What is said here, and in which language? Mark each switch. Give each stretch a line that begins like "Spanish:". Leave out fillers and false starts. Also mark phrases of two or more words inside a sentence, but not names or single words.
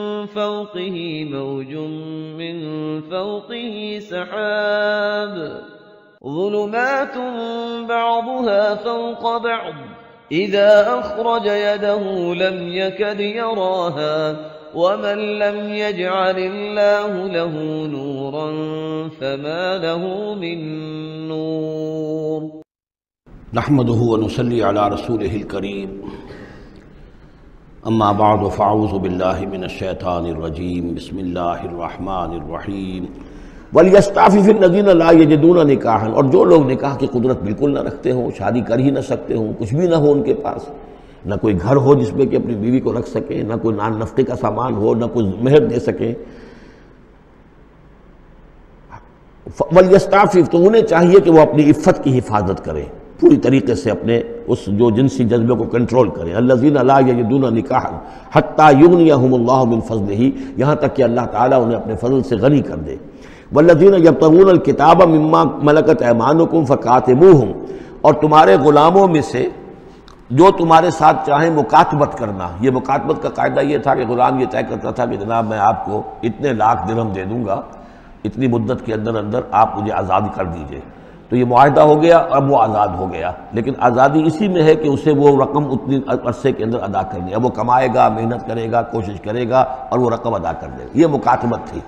Arabic: فوقه سحاب، ظلمات بعضها فوق بعض إذا أخرج يده لم يكد يراها، ومن لم يجعل الله له نورا فما له من نور۔ نحمده ونصلي على رسوله الكريم، اما بعد فاعوذ باللہ من الشیطان الرجیم بسم اللہ الرحمن الرحیم وَلْيَسْتَعْفِفِ الَّذِينَ لَا يَجِدُونَ نِكَاحًا،
Urdu: اور جو لوگ نکاح کی قدرت بالکل نہ رکھتے ہوں، شادی کر ہی نہ سکتے ہوں، کچھ بھی نہ ہو ان کے پاس، نہ کوئی گھر ہو جس میں کہ اپنی بیوی کو رکھ سکیں، نہ کوئی نان نفقے کا سامان ہو، نہ کوئی مہر دے سکیں، وَلْيَسْتَعْفِفْ، تو انہیں چاہیے کہ وہ اپنی عفت کی حفاظت کریں، پوری طریقے سے اپنے اس جو جنسی جذبے کو کنٹرول کریں۔
Arabic: الذین لا یجدون نکاحا حتی یغنیہم اللہ من فضلہ،
Urdu: یہاں تک کہ اللہ تعالیٰ انہیں اپنے فضل سے غنی کر دے۔
Arabic: والذین یبتغون الکتاب مما ملکت ایمانکم فکاتبوہم،
Urdu: اور تمہارے غلاموں میں سے جو تمہارے ساتھ چاہیں مکاتبت کرنا۔ یہ مکاتبت کا قاعدہ یہ تھا کہ غلام یہ طے کرتا تھا کہ جناب میں آپ کو اتنے لاکھ درہم دے دوں گا، اتنی مدت کے اندر اندر آپ مجھے آزاد کر دیجئے، تو یہ معاہدہ ہو گیا، اب وہ آزاد ہو گیا، لیکن آزادی اسی میں ہے کہ اسے وہ رقم اتنی عرصے کے اندر ادا کرنی ہے، اب وہ کمائے گا، محنت کرے گا، کوشش کرے گا اور وہ رقم ادا کر دے گا، یہ مکاتبت تھی۔